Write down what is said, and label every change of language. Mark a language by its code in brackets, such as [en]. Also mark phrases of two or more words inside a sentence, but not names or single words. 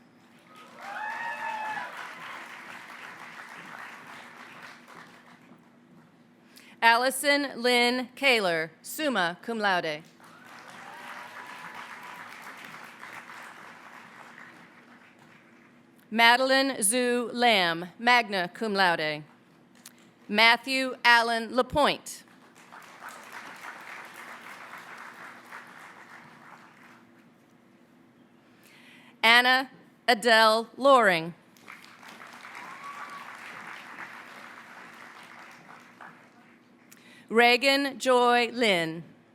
[en] Allison Lynn Kaler, [la] summa cum laude. [en] Madeline Zhu Lamb, [la] magna cum laude. [en] Matthew Allen Lapointe. Anna Adele Loring. Reagan Joy Lynn.